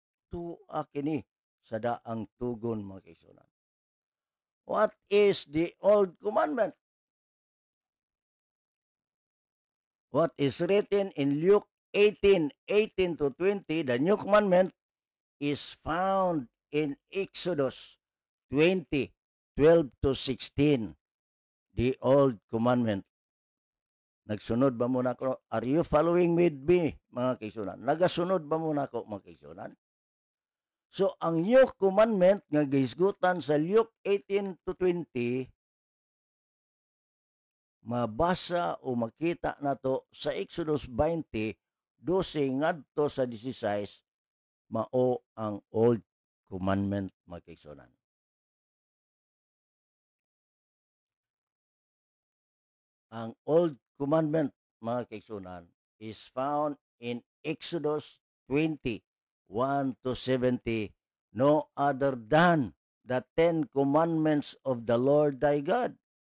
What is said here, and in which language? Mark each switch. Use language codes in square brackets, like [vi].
[ceb] Tuwa kini sa daang tugon mga kaigsuonan. [en] What is the old commandment? What is written in Luke 18:18-20, the new commandment is found in Exodus 20:12-16, the old commandment. [ceb] Nagsunod ba muna ko? [en] Are you following with me, [ceb] mga kaigsuonan? Nagasunod ba muna ko, mga kaigsuonan? So, ang new commandment nga gihisgutan sa Luke 18-20, mabasa o makita nato sa Exodus 20:12 ngadto sa 16, mao ang old commandment mga kaigsuonan. [en] Ang old commandment [ceb] mga kaigsuonan [en] is found in Exodus 20:1-70, no other than the 10 commandments of the Lord thy God.